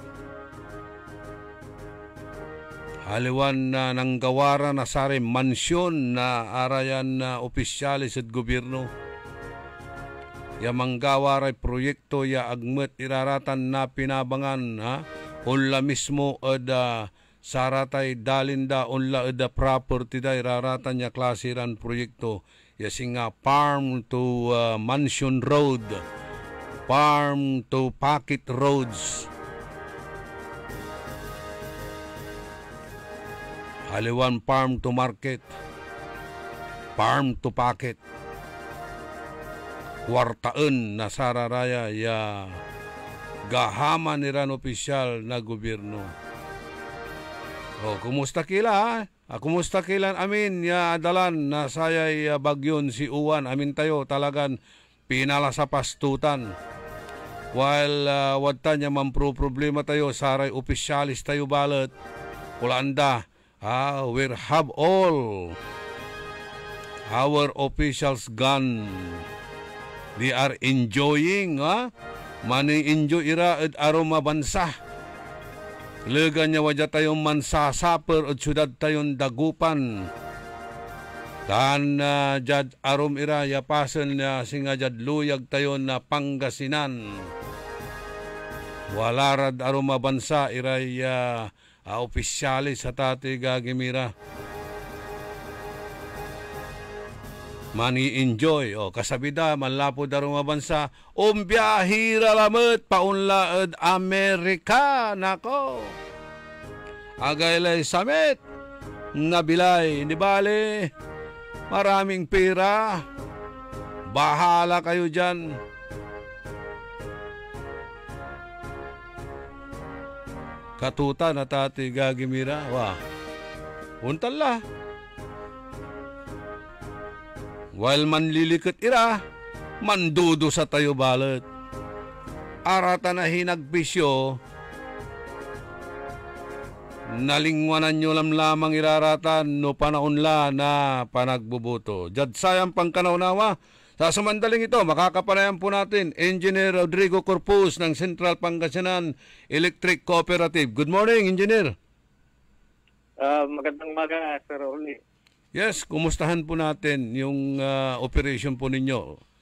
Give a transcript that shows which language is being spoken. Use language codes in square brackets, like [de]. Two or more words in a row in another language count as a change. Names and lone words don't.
[pag] Haliwan na ng gawara na sari mansyon na arayan na opisyalis at gobyerno. Ya manggawaray proyekto ya agmet iraratan na pinabangan ha? Unla mismo ada saratay dalinda unla ada property da iraratan ya klasiran proyekto. Ya singa [en] farm to mansion road, farm to pocket roads. [pag] Haliwan [en] farm to market, farm to pocket. [pag] Kwartaan na sararaya ya gahama ni ran opisyal na gobyerno. O, kumusta kila? Kumusta kilan amin ya adalan na sayay bagyon si Uwan. Amin tayo talagan pinala sa pastutan. While wadta niya problema tayo, saray opisyalis tayo balat. Ulanda, [en] we have all our officials gone. They are enjoying, [pag] mani-enjoy ira at aroma bansa. Lega niya wadya tayong mansasaper at syudad tayong dagupan. Dan jad arom ira yapasan na singa jad luyag tayon na Pangasinan. Walarad aroma bansa iray opisyalis sa tati gagimira. Mani-enjoy. Kasabida, manlapo darong mabansa. Biyahira lamot, paunlaad Amerika. Nako. Agaylay samit. Nabilay. Di bale. [tl] Maraming pera. Bahala kayo dyan. [pag] Katuta na tati gagimira. Wah. Untala. While manlilikat ira, mandudo sa tayo balat. Arata na hinagbisyo, nalingwanan nyo lamang iraratan no panaunla na panagbubuto. Jad sayang pangkanaunawa. [tl] Sa samandaling ito, makakapanayan po natin Engineer Rodrigo Corpus ng Central Pangasinan Electric Cooperative. [en] Good morning, Engineer. [tl] Magandang umaga, Sir Oli. Yes, kumustahan po natin yung operation po ninyo?